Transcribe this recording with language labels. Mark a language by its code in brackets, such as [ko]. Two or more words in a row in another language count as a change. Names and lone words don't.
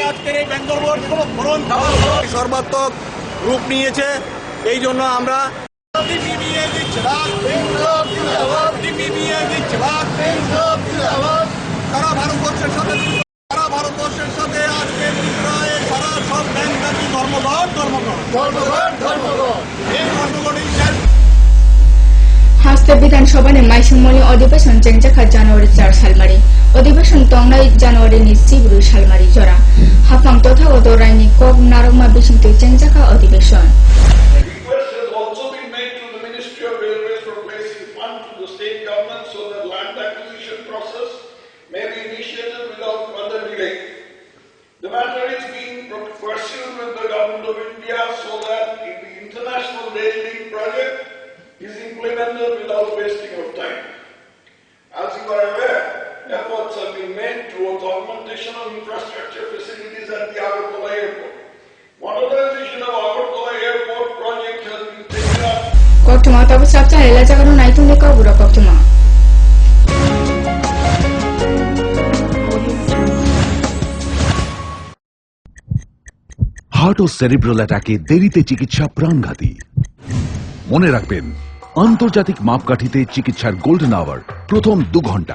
[bn] সর্বাত্মক রূপ নিয়েছে। এই জন্য আমরা ভারতবর্ষের সাথে আজকে ত্রিপুরায় সারা সব ব্যাংকব্যাপী ধর্মঘট এই ধর্মঘটই [trp] हास्ते विधानसभा ने माइसुमली अधिवेशन जेंगजाखा जनवरी 4 सालमारी अधिवेशन तंगनाय जनवरी नि 10 सालमारी जरा हाफां तथागत रायनि कक नारंगमा बिसिंगते जेंगजाखा अधिवेशन [en] Request has also been made to the Ministry of Railways for placing funds to the state government so that land acquisition process may be initiated without further delay. The matter is being pursued with the Government of India so that the international rail link project is implemented without wasting of time. As you are aware, efforts have been made towards augmentation of infrastructure facilities at the Agartala airport. Modernization of Agartala airport project has been taken up. [trp] Koktuma tabu sabta ela jagano naitun leka bura koktuma [bn] হার্ট ও সেরিব্রাল অ্যাটাকে দেরিতে চিকিৎসা প্রাণঘাতী। মনে রাখবেন, আন্তর্জাতিক মাপকাঠিতে চিকিৎসার গোল্ডেন আওয়ার প্রথম 2 ঘন্টা।